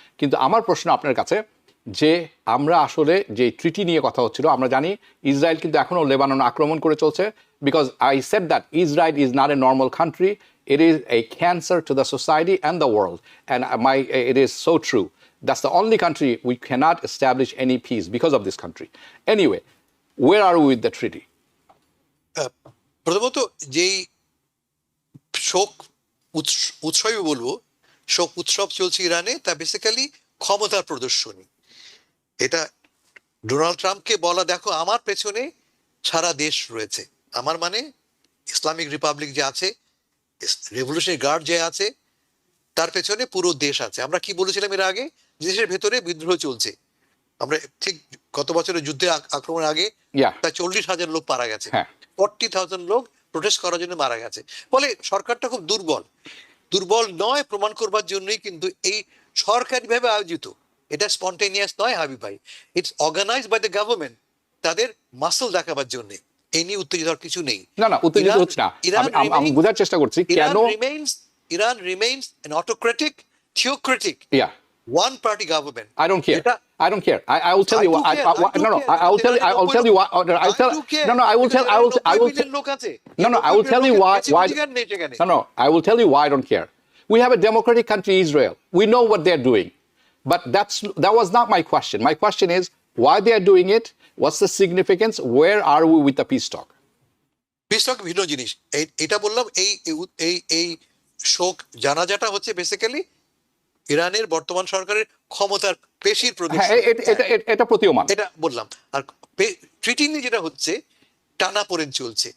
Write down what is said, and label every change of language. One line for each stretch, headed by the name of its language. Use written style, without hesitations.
Bangla: কিন্তু আমার প্রশ্ন আপনার কাছে যে আমরা আসলে যে ট্রিটি নিয়ে কথা হচ্ছিল, আমরা জানি ইসরায়েল কিন্তু এখনও লেবানন আক্রমণ করে চলছে,
English: Because I said that Israel is not a normal country, it is a cancer to the society and the world, and it is so true. That's the only country we cannot establish any peace because of this country. Anyway, where are we with the treaty?
Bangla: প্রথমত যেই শোক উৎসবই বলবো, শোক উৎসব চলছে ইরানে, তা বেসিক্যালি ক্ষমতার প্রদর্শনী। এটা ডোনাল্ড ট্রাম্পকে বলা, দেখো আমার পেছনে সারা দেশ রয়েছে, আমার মানে ইসলামিক রিপাবলিক যে আছে, রেভলিউশনারি গার্ড যে আছে, তার পেছনে পুরো দেশ আছে। আমরা কি বলেছিলাম এর আগে, দেশের ভেতরে বিদ্রোহ চলছে। আমরা ঠিক গত বছরের যুদ্ধে আক্রমণের আগে প্রায় 40,000 লোক মারা গেছে, 40,000 লোক প্রোটেস্ট করার জন্য মারা গেছে। ফলে সরকারটা খুব দুর্বল নয় প্রমাণ করবার জন্যই কিন্তু এই সরকারিভাবে আয়োজিত, এটা স্পন্টেনিয়াস নয় হাবিব ভাই,
English: it's organised by the government,
Bangla: তাদের মাসল দেখাবার জন্য। এই নিয়ে উত্তেজিত হওয়ার কিছু নেই। না, উত্তেজিত হচ্ছে না, আমি বোঝার চেষ্টা করছি কেন।
English: Iran remains an autocratic, theocratic, one party government. I don't care. I don't care. I will tell you what. I will tell you. I will tell you what. I will tell. No. I will tell. I will. I will. No. I will tell you why. No. I will tell you why I don't care. We have a democratic country, Israel. We know what they're doing, but that was not my question. My question is why they are doing it. What's the significance? Where are we with the peace talk?
Bangla: Peace talk ভিন্ন জিনিস। এটা বললাম, এই শোক জানাজাটা হচ্ছে basically ইরানের বর্তমান সরকারের ক্ষমতার পেশির প্রদর্শন। এটা প্রতীয়মান, এটা বললাম। আর ট্রিটি নিয়ে যেটা হচ্ছে, টানাপোড়েন চলছে।